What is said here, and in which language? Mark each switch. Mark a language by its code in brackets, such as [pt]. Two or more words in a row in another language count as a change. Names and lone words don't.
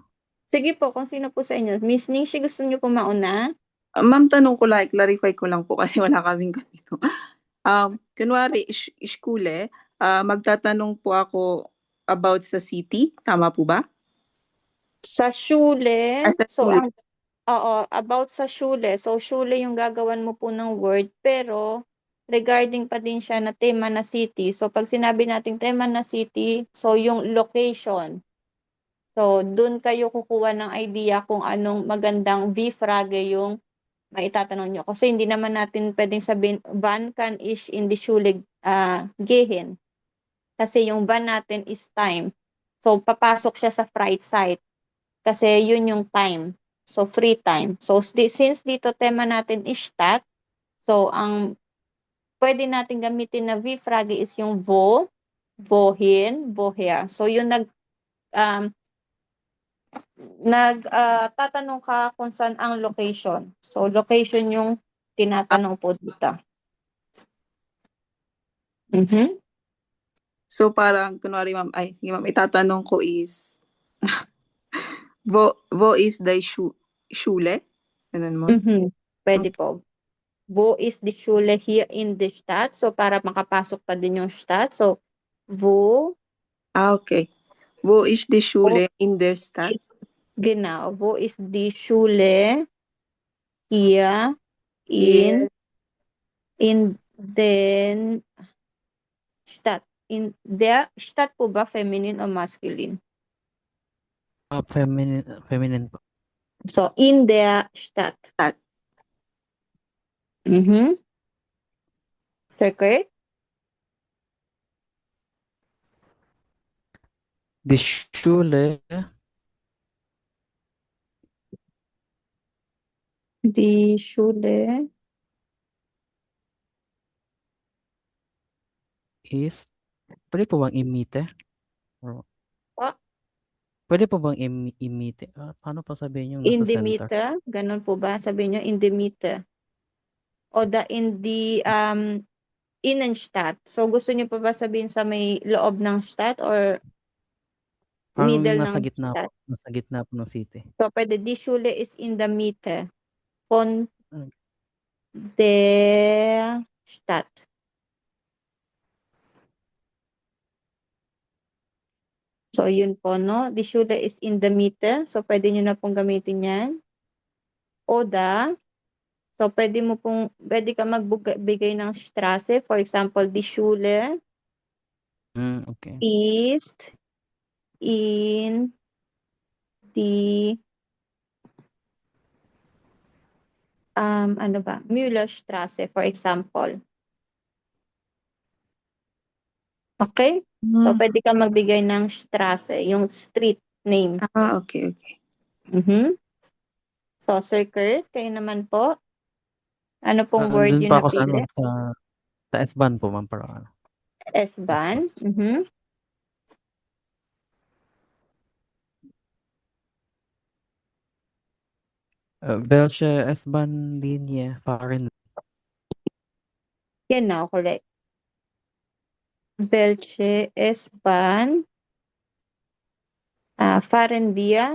[tl] Sige po, kung sino po sa inyo. Miss Ningxi, gusto niyo po mauna? Ma'am, tanong ko lang, clarify ko lang po kasi wala kaming ganito. Kunwari, Schule, magtatanong po ako about sa city. Tama po ba? Sa Schule, Sa so Schule. about sa Schule. So, Schule yung gagawan mo po ng word, pero regarding pa din siya na tema na city. So, pag sinabi nating tema na city, so yung location. So, dun kayo kukuha ng idea kung anong magandang V-frage yung maitatanong nyo. Kasi hindi naman natin pwedeng sabihin, [de] wann kann ich in die Schule gehen? [tl] Kasi yung wann natin is time. So, papasok siya sa Freizeit. Kasi yun yung time. So, free time. So, since dito tema natin is Stadt, so, ang pwede natin gamitin na V-frage is yung [de] wo, wohin, woher. [tl] So, yung tatanong ka kung saan ang location. So, location yung tinatanong po dito. So parang, kunwari ma'am, sige ma'am, itatanong ko is, [de] wo is the Schule? [tl] Ganun mo? Pwede po. [de] Wo ist die Schule hier in der Stadt? [tl] So, para makapasok pa din yung Stadt. So, wo Okay. [de] Wo ist die Schule in der Stadt? Genau. Wo ist die Schule hier in den Stadt? In der Stadt [tl] po ba feminine o masculine? Feminine po. So, [de] in der Stadt. [tl] Circle? [de] Die Schule Die Schule [tl] is, pwede po bang imite? Or, [en] What? [tl] pwede po bang imite? Paano pa sabihin yung [en] In [tl] nasa [en] the center? [tl] Mitte? Ganun po ba? Sabihin nyo, [en] in the Mitte. O in the Innenstadt. [tl] So, gusto nyo pa ba sabihin sa may loob ng Stadt or Parang [en] middle [tl] nasa ng gitna Stadt? po. Nasa gitna po ng city. So, pwede, [de] die Schule [en] is in the [de] Mitte von der Stadt. [tl] So, yun po, no? [de] Die Schule [en] is in the [de] Mitte. [tl] So, pwede nyo na pong gamitin yan. Oder, so, pwede ka magbigay ng Straße. [en] For example, [de] die Schule [tl] Okay. [de] ist in die Müllerstraße, [en] for example. [tl] Okay? So, pwede ka magbigay ng Straße, yung street name. Okay. So, Sir Kurt, kayo naman po. Ano pong word Doon yung pa ako sa napili? sa S-Bahn po, ma'am. Parang S-Bahn. [de] Welche S-Bahn-Linie fahren? Genau, correct. Welche S-Bahn fahren wir?